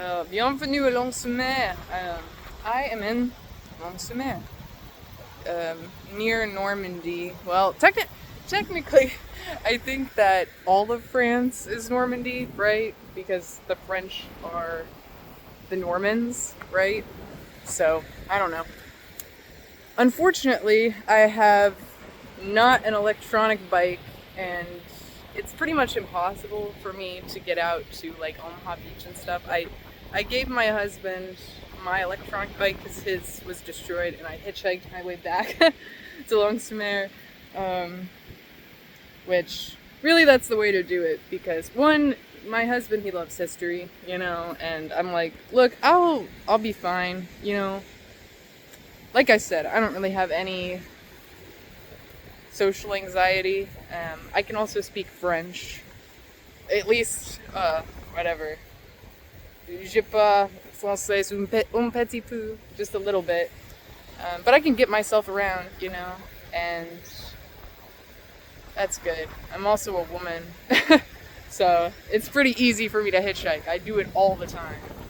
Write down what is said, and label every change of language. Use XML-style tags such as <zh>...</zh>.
<fr>Bienvenue à Longues-sur-Mer.</fr> <en>I am in Longues-sur-Mer, near Normandy. Well, technically, I think that all of France is Normandy, right? Because the French are the Normans, right? So, I don't know. Unfortunately, I have not an electronic bike, and it's pretty much impossible for me to get out to like Omaha Beach and stuff. I gave my husband my electronic bike because his was destroyed, and I hitchhiked my way back to Longues-sur-Mer, which really that's the way to do it because one, my husband he loves history, and I'm like, look, I'll be fine. Like I said, I don't really have any social anxiety. I can also speak French, at least, whatever.</en> <fr>Je parle français un petit peu,</fr> <en>just a little bit. But I can get myself around, and that's good. I'm also a woman, so it's pretty easy for me to hitchhike. I do it all the time.</en>